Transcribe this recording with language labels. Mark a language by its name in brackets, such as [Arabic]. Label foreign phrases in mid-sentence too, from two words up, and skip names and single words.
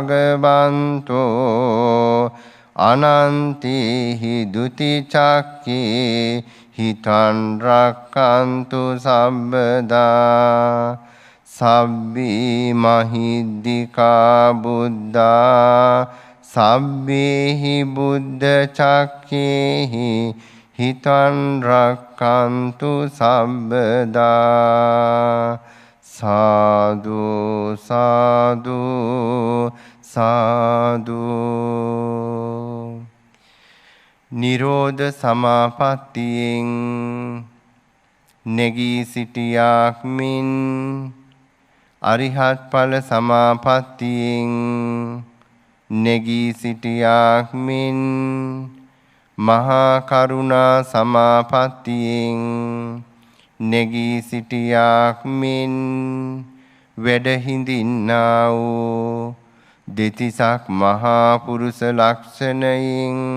[Pali] භගවන්තෝ අනන්තිහි දුති චක්ඛේ හිතං රක්ඛන්තු සම්බදා සබ්බී මහිද්దికා බුද්ධා සබ්බේහි බුද්ධ චක්ඛේහි හිතං රක්ඛන්තු සම්බදා සාදු සාදු සාදු [Sinhala] නිරෝධ සමාපත්තියෙන් නැගී සිටියාක් මෙන් අරිහත් ඵල සමාපත්තියෙන් නැගී සිටියාක් මෙන් මහා කරුණා සමාපත්තියෙන් නැගී සිටියාක් මෙන් වැඩ හිඳින්නා වූ දෙතිසක් මහා පුරුෂ ලක්ෂණයෙන්